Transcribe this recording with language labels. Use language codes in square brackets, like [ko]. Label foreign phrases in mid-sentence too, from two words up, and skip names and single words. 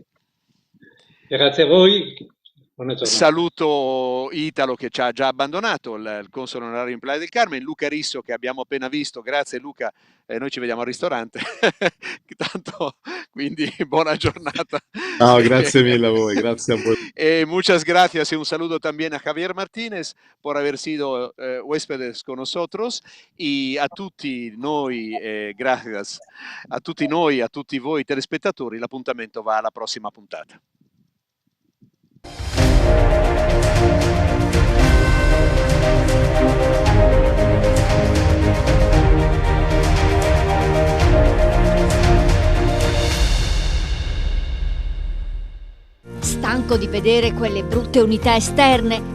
[it] Grazie a voi, buona giornata. Saluto Italo che ci ha già abbandonato, il console onorario in Playa del Carmen, Luca Risso che abbiamo appena visto, grazie Luca, noi ci vediamo al ristorante, tanto, quindi buona giornata. No, grazie mille a voi, grazie a voi. [es] Muchas gracias y un saludo también a Javier Martínez por haber sido huéspedes con nosotros y [it] a tutti noi, [es] gracias, [it] a tutti noi, a tutti voi telespettatori, l'appuntamento va alla prossima puntata. Stanco di vedere quelle brutte unità esterne?